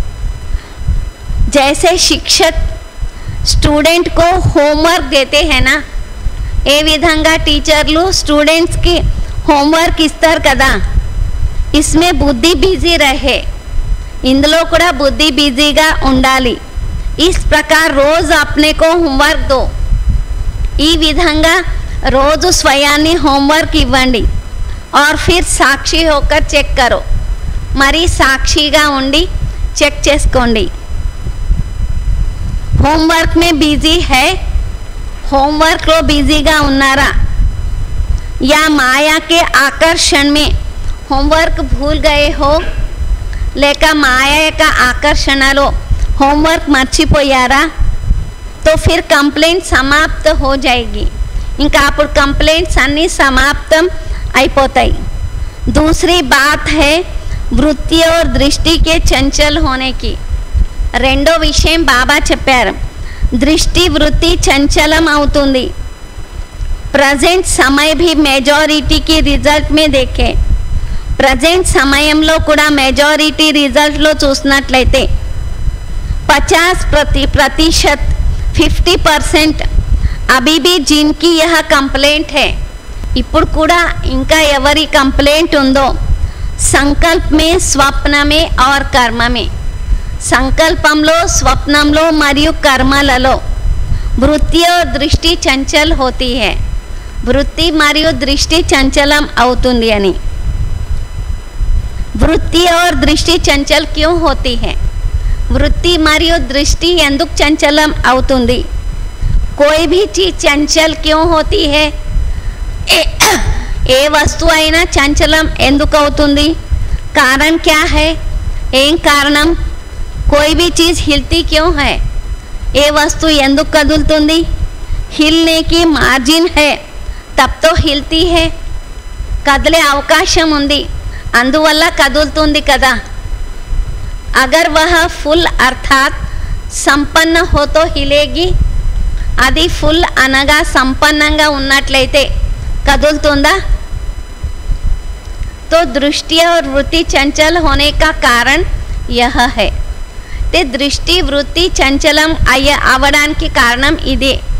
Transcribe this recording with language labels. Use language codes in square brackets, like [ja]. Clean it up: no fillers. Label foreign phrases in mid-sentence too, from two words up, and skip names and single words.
[hi] जैसे शिक्षक स्टूडेंट को होमवर्क देते हैं ना, [te] ఏ విధంగా టీచర్లు స్టూడెంట్స్కి హోంవర్క్ ఇస్తారు కదా, [hi] इसमें बुद्धि बिजी रहे, [te] ఇందులో కూడా బుద్ధి బిజీగా ఉండాలి. [hi] इस प्रकार रोज़ अपने को होमवर्क दो, [te] ఈ విధంగా రోజు స్వయాన్ని హోంవర్క్ ఇవ్వండి. [hi] और फिर साक्षी होकर చెక్ करो, [te] మరి సాక్షిగా ఉండి చెక్ చేసుకోండి. [hi] होमवर्क में बिजी है, होमवर्क [te] లో బిజీగా ఉన్నారా, [hi] या माया के आकर्षण में होमवर्क भूल गए हो, [te] లేక మాయ యొక్క ఆకర్షణలో హోంవర్క్ మర్చిపోయారా. [hi] तो फिर कंप्लेंट समाप्त हो जाएगी. [te] ఇంకా అప్పుడు కంప్లైంట్స్ అన్నీ సమాప్తం అయిపోతాయి. [hi] दूसरी बात है वृत्ति और दृष्टि के चंचल होने की. [te] రెండో విషయం బాబా చెప్పారు, దృష్టి వృత్తి చంచలం అవుతుంది. [hi] ప్రజెంట్ समय भी मेजॉरिटी की रिजल्ट में देखे. [te] ప్రజెంట్ సమయంలో కూడా మెజారిటీ రిజల్ట్లో చూసినట్లయితే 50% 50% [hi] अभी भी जिनकी यह कंप्लेंट है, [te] ఇప్పుడు కూడా ఇంకా ఎవరి కంప్లైంట్ ఉందో [hi] संकल्प में स्वप्न में और कर्म में, [te] సంకల్పంలో స్వప్నంలో మరియు కర్మలలో [hi] वृत्ति और दृष्टि चंचल होती है. [te] వృత్తి మరియు దృష్టి చంచలం అవుతుంది అని. [hi] वृत्ति और दृष्टि चंचल क्यों होती है? [te] वृत्ति మరియు दृष्टि ఎందుకు చంచలం అవుతుంది? [hi] कोई भी चीज चंचल क्यों होती है? [te] ఏ వస్తువు అయినా చంచలం ఎందుకు అవుతుంది? [hi] कारण क्या है? [te] ఏం కారణం? [hi] कोई भी चीज हिलती क्यों है? [te] ఏ వస్తువు ఎందుకు కదులుతుంది? [hi] हिलने की मार्जिन है तब तो हिलती है. [te] కదిలే అవకాశం ఉంది, అందువల్ల కదులుతుంది కదా. [hi] अगर वह फुल अर्थात संपन्न हो तो हिलेगी. [te] అది ఫుల్ అనగా సంపన్నంగా ఉన్నట్లయితే కదులుతుందా? [hi] तो दृष्टि और वृत्ति चंचल होने का कारण यह है. [te] తే దృష్టి వృత్తి చంచలం అవడానికి కారణం ఇదే.